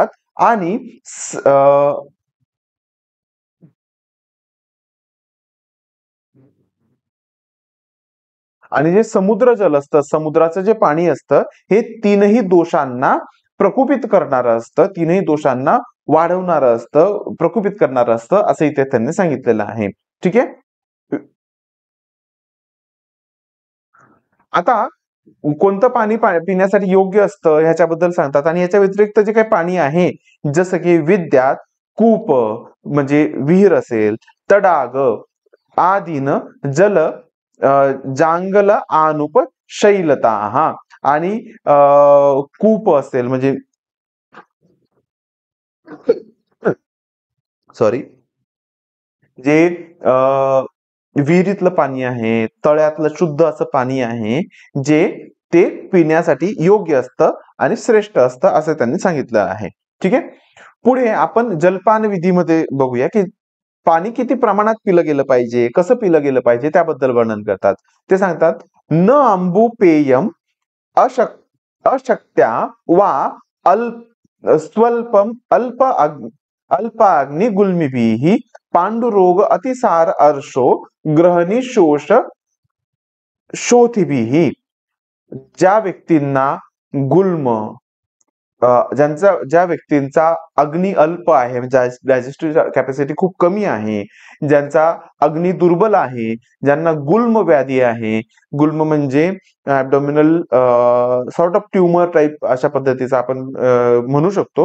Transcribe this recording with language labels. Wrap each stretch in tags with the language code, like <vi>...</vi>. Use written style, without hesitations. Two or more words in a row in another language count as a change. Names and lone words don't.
<mr>आणि आणि जे समुद्र जल असतं, समुद्राचं जे पाणी असतं हे तीनही दोषांना प्रकुपित करणारं असतं, तीनही दोषांना वाढवणारं असतं, प्रकुपित करणारं असतं असं इथे त्यांनी सांगितलेलं आहे. ठीक आहे. आता कोणतं पाणी पिण्यासाठी योग्य असतं ह्याच्याबद्दल सांगतात आणि याच्या व्यतिरिक्त जे काही पाणी आहे जसं की विद्यात कूप म्हणजे विहीर असेल,</mr> <sa>तडाग आदीन जल जांगल आनुप शैलता</sa> <mr>हा आणि कूप असेल म्हणजे सॉरी जे विहिरीतलं पाणी आहे, तळ्यातलं शुद्ध असं पाणी आहे जे ते पिण्यासाठी योग्य असतं आणि श्रेष्ठ असतं असं त्यांनी सांगितलं आहे. ठीक आहे. पुढे आपण जलपान विधीमध्ये बघूया की पाणी किती प्रमाणात पिलं गेलं पाहिजे, कसं पिलं गेलं पाहिजे त्याबद्दल वर्णन करतात. ते सांगतात</mr> <sa>न अंबू पेयम अशक्त्या वा स्वल्पम अल्पाग्नि गुल्मिभिः पांडुरोग अतिसार अर्शो ग्रहणी शोष शोथिभिः.</sa> <mr>ज्या व्यक्तींना गुल्म ज्या व्यक्तींचा अग्नी अल्प आहे म्हणजे</mr> <en>digestive capacity</en> <mr>खूप कमी आहे, ज्यांचा अग्नी दुर्बल आहे, ज्यांना गुल्म व्याधी आहे, गुल्म म्हणजे</mr> <en>abdominal sort of tumour type</en> <mr>अशा पद्धतीचा आपण म्हणू शकतो.</mr>